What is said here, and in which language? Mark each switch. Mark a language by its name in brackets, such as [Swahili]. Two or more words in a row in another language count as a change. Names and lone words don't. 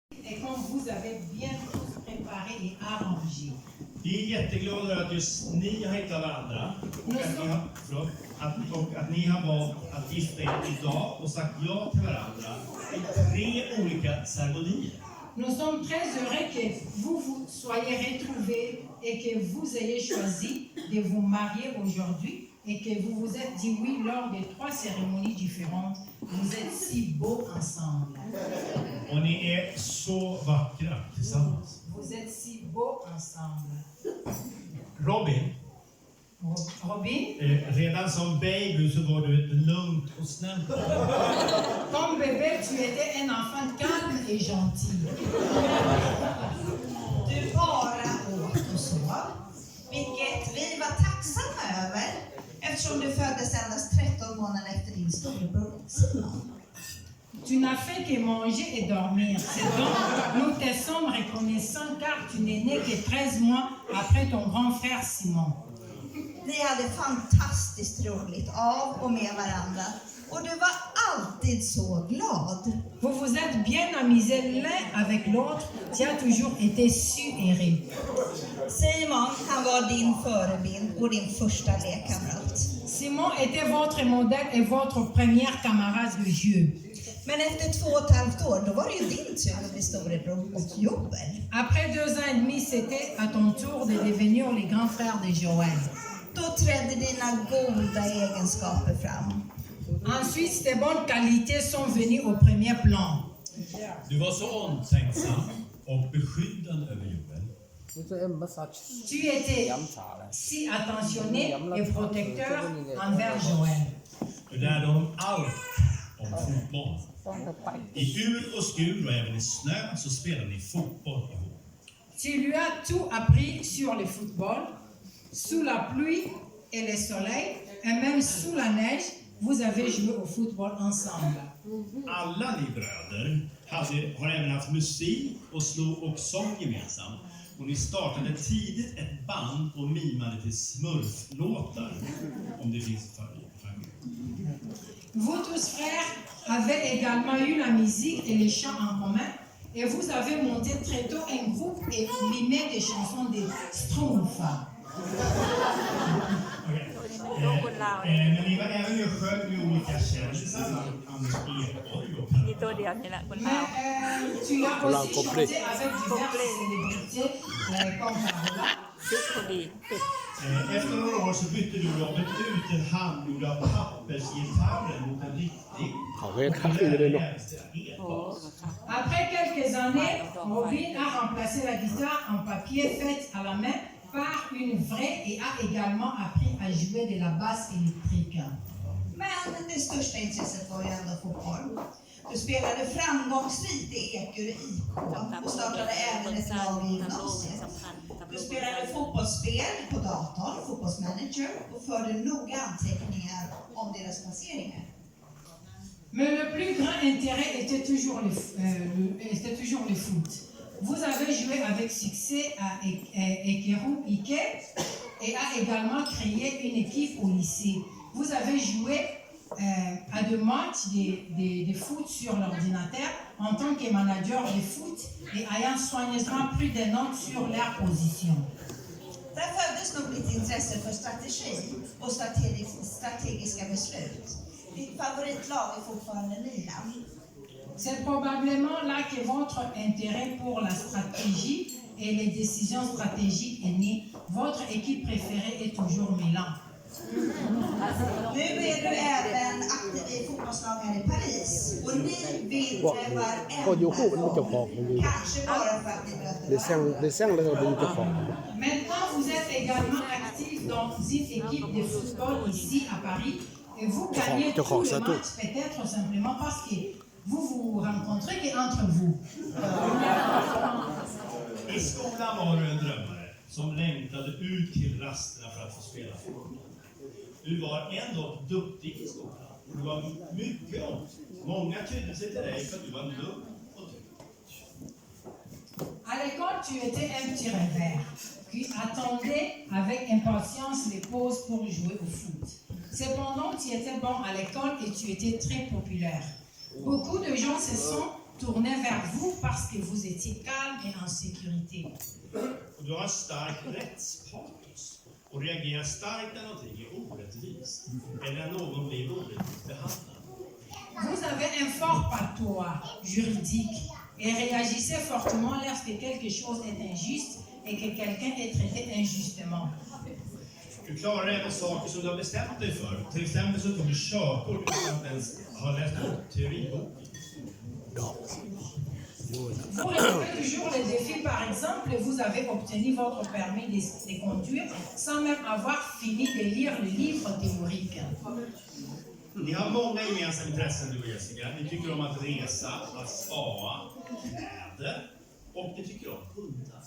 [French] et comme vous avez bien tous préparé et arrangé. [Swedish] Vi är jätteglada att just ni har hittat varandra och att ni har valt att gifta er idag och sagt ja till varandra i 3 olika ceremonier. [French] Nous sommes très heureux que vous soyez retrouvés et que vous ayez choisi de vous marier aujourd'hui et que vous vous êtes dit oui lors des 3 cérémonies différentes. Vous êtes si beaux ensemble. [Swedish] Och ni är så vackra tillsammans. [French] Vous êtes si beaux ensemble. [Swedish] Robin, redan som baby så var du ett lugnt och snällt barn. [French] Comme bébé, tu étais un enfant calme et gentil. [Swedish] Du bara åt och sov, vilket vi var tacksamma över eftersom du föddes endast 13 månader efter din storebror Simon. [French] Tu n'as fait que manger et dormir. C'est donc nous te sommes reconnaissants car tu n'es né que 13 mois après ton grand frère Simon. [Swedish] Ni hade fantastiskt roligt av och med varandra och du var alltid så glad. [French] Vous vous êtes bien amusés l'un avec l'autre. Tu as toujours été suéré. [Swedish] Simon, han var din förebild och din första lekkamrat. [French] Simon était votre modèle et votre première camarade de jeu. [Swedish] Men efter 2,5 år, då var det ju din tur att bli storebror åt Joel. [French] Après 2 ans et demi, c'était à ton tour de devenir le grand frère de Joël. [Swedish] Då trädde dina goda egenskaper fram. [French] Ensuite, tes bonnes qualités sont venues au premier plan. [Swedish] Du var så omtänksam och beskyddande över Joel. [French] Tu étais si attentionné et protecteur envers Joël. [Swedish] Du lärde honom allt om fotboll. I ur och skur och även i snö så spelade ni fotboll ihop. [French] Tu lui as tout appris sur le football, sous la pluie et le soleil, et même sous la neige, vous avez joué au football ensemble. [Swedish] Alla ni bröder har även haft musik och sång gemensamt. Och ni startade tidigt ett band och mimade till smurflåtar, om det finns familj. [French] Vous tous frères avez également eu la musique et les chants en commun, et vous avez monté très tôt un groupe et mimé des chansons de Schtroumpf. [Swedish] Men ni var även ju sjöng med olika kändisar, Anders Ekborg och Per. [French] Tu as aussi chanté avec diverses célébrités comme Carola. [Swedish] Efter några år så bytte du Robert ut en handgjord av pappersgitarren mot en riktig. [French] Après quelques années, Robin a remplacé la guitare en papier faite à la main par une vraie et a également appris à jouer de la basse électrique. [Swedish] Men det största intresset var ju ändå fotboll. Du spelade framgångsrikt i Ekerö IK och startade även ett lag i gymnasiet. Du spelade fotbollsspel på datorn, fotbollsmanager, och förde noga anteckningar om deras placeringar. [French] Mais le plus grand intérêt était toujours le foot. Vous avez joué avec succès à Ekerö IK et a également créé une équipe au lycée. Vous avez joué à 2 matchs de foot sur l'ordinateur en tant que manager de foot et ayant soigneusement pris des notes sur leur position. [Swedish] Där föddes nog ditt intresse för strategi och strategiska beslut. Ditt favoritlag är fortfarande Milan. [French] C'est probablement là que votre intérêt pour la stratégie et les décisions stratégiques est né. Votre équipe préférée est toujours Milan. [Swedish] Nu är du även aktiv i fotbollslag här i Paris och ni vinner varenda gång. Kanske bara för att ni möter varandra. [French] Maintenant, vous êtes également actif dans une équipe de football ici à Paris et vous gagnez tous les matchs peut-être simplement parce que vous vous rencontrez qu'entre vous. [Swedish] I skolan var du en drömmare som längtade ut till rasterna för att få spela fotboll. Du var ändå duktig i skolan. Du var mycket omtyckt. Många tydde sig till dig för att du var lugn och trygg. [French] À l'école, tu étais un petit rêveur qui attendait avec impatience les pauses pour jouer au foot. Cependant, tu étais bon à l'école et tu étais très populaire. Beaucoup de gens se sont tournaient vers vous parce que vous étiez calme et en sécurité. [Swedish] Och du har stark rättspatos och reagerar starkt när någonting är orättvist eller när någon blir orättvist behandlad. [French] Vous avez un fort patois juridique et réagissez fortement lorsque quelque chose est injuste et que quelqu'un est traité injustement. [Swedish] Du klarar även saker som du har bestämt dig för. Till exempel så tog du körkort utan att ens ha läst upp teoriboken. [French] Vous relevez toujours les défis, par exemple, vous avez obtenu votre permis de conduire sans même avoir fini de lire le livre théorique. [Swedish] Ni har många gemensamma intressen, du och Jessica. Ni tycker om att resa, att spa, kläder och ni tycker om hundar.